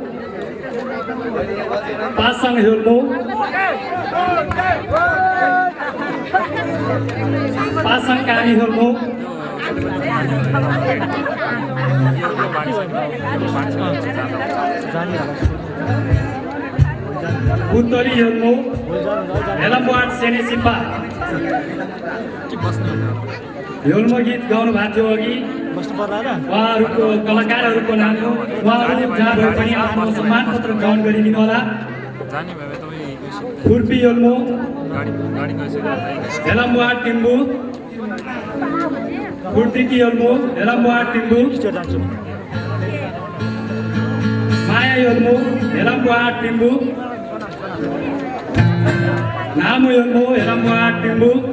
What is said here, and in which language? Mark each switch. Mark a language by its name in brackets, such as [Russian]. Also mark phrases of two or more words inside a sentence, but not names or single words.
[Nepali] पासाङ होल्मो, पासाङ कानी होल्मो, उत्तरी होल्मो, हेलमवाड सेनेसिपा होल्मो गीत गाउनु भएको थियो अघि। उहाँहरूको कलाकारहरूको नाम हो। उहाँहरू जहाँ भए पनि आफ्नो सम्मान पत्र ग्रहण गरिदिनु होला। खुर्पी होल्मो, हेलमवाड टिम्बु, खुर्तिकी होल्मो, हेलमवाड टिम्बु, माया होल्मो, हेलमवाड टिम्बु, नामु होल्मो, हेलमवाड टिम्बु,